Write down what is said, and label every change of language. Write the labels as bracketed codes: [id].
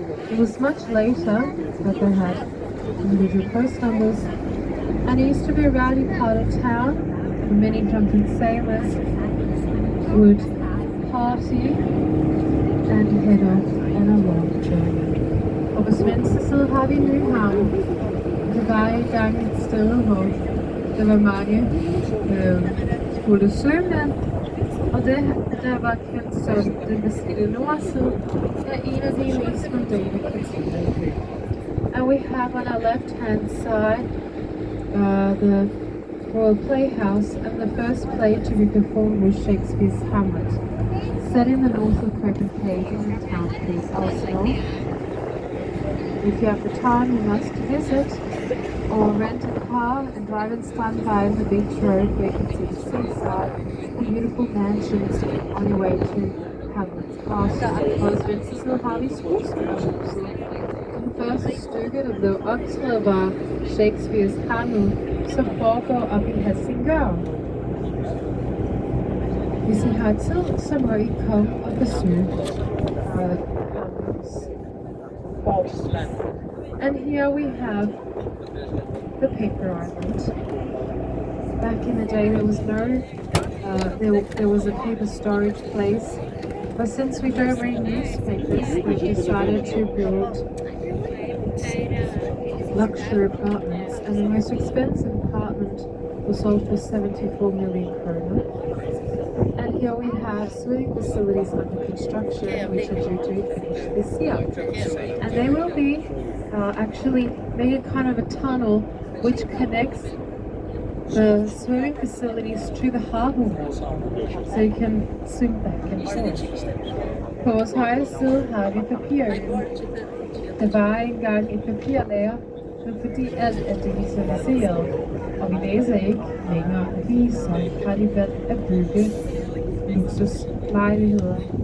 [en] It was much later that they had individual post numbers, and it used to be a rowdy part of town, Many drunken sailors would party and head off on a long journey. [da] Og på svenske side har vi Nyhavn. Det var engang et sted, hvor der var mange fulde sømænd, og det der var kendt som den beskidte nordside er en af de mest mondane kvarterer. [en] And we have on our left hand side the Royal Playhouse, and the first play to be performed was Shakespeare's Hamlet, set in the north of Copenhagen in a town called Arsenal. If you have the time, you must visit or rent a car and drive and stand by the beach road where you can see the seaside and beautiful mansions on your way to Hamlet's Castle. [da] Og i venstre side har vi skuespillerhuset. Den første stykke, der blev optrædet, var Shakespeare's Hamlet, som foregår op i Helsingør. Hvis I har tid, så må I komme og besøge Hamlets borg. [en] And here we have the paper island. Back in the day there was no, there was a paper storage place, but since we don't read newspapers, we've decided to build luxury apartments, and the most expensive apartment was sold for 74 million kroner. And here we have swimming facilities under construction, which are due to be finished this year. And they will be actually made kind of a tunnel which connects the swimming facilities to the harbour wall, so you can swim back and forth. [da] På vores højre side har vi papirøen. Der var engang et papirlager, men fordi alt er digitaliseret, og vi læser ikke længere aviser, har de valgt at bygge luksuslejligheder.